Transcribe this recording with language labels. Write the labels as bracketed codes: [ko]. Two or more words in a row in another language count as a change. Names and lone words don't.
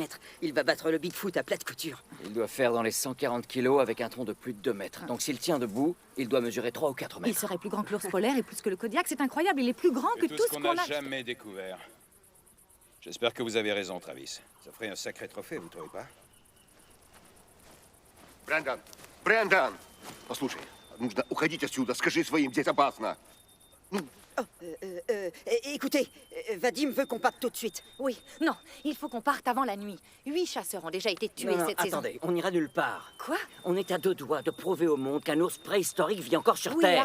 [fr] Il va battre le Bigfoot à plate couture. Il doit faire dans les 140 kilos avec un tronc de plus de 2 mètres. Donc s'il tient debout, il doit mesurer 3 ou 4 Il mètres. serait plus grand que l'ours polaire et plus que le Kodiak. C'est incroyable, il est plus grand que Et tout tout ce ce qu'on qu'on n'a a... jamais découvert. J'espère que vous avez raison, Travis. Ça ferait un sacré trophée, vous trouvez pas? [ru] Брэндон! Послушай, нужно уходить отсюда. Скажи своим, здесь опасно. [fr] Écoutez, Vadim veut qu'on parte tout de suite. Oui, non, il faut qu'on parte avant la nuit. 8 chasseurs ont déjà été tués Non, cette saison. attendez, on n'ira nulle part. Quoi? On est à 2 doigts de prouver au monde qu'un ours préhistorique vit encore sur Oui, Terre.